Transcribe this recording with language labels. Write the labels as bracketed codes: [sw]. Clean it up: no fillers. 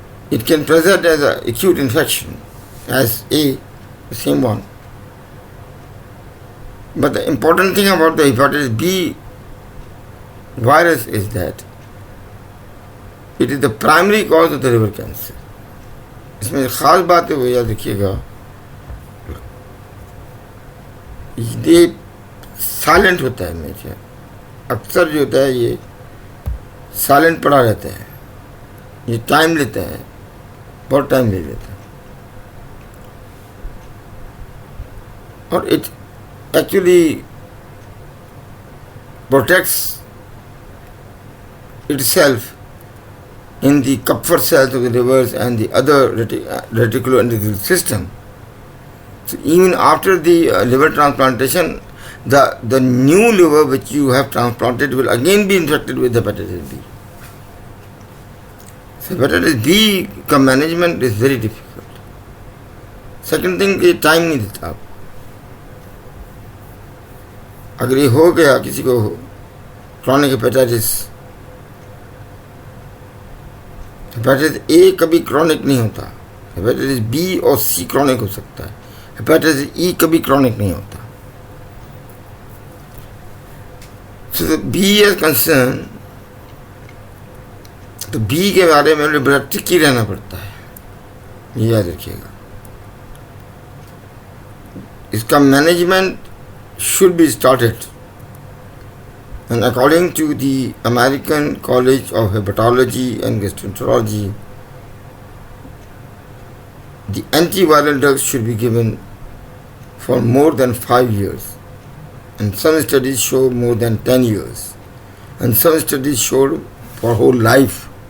[en] It can present as an acute infection, as A, the same one. But the important thing about the hepatitis B virus is that it is the primary cause of the liver cancer. [hi] इसमें खास बात है वो याद रखिएगा, ये silent होता है हमेशा, अक्सर जो होता है ये साइलेंट पड़ा रहता है, ये टाइम लेता है, बहुत टाइम ले लेता है, [en] और it actually protects itself in the Kupffer cells of the livers and the other reticuloendothelial system. So even after the liver transplantation, the new liver which you have transplanted will again be infected with hepatitis B. So hepatitis B [hi] का [en] management is very difficult. Second thing कि time नहीं देता आप. [hi] अगर ये हो गया किसी को chronic hepatitis, हेपेटाइटिस ए कभी क्रॉनिक नहीं होता, हेपेटाइटिस बी और सी क्रॉनिक हो सकता है, हेपेटाइटिस ई कभी क्रॉनिक नहीं होता. [en] so B is concern, [hi] तो बी के बारे में बड़ा टिकी रहना पड़ता है, ये याद रखिएगा. [en] इसका management should be started, and according to the American College of Hepatology and Gastroenterology, the antiviral drugs should be given for more than 5 years, and some studies show more than 10 years, and some studies show for whole life.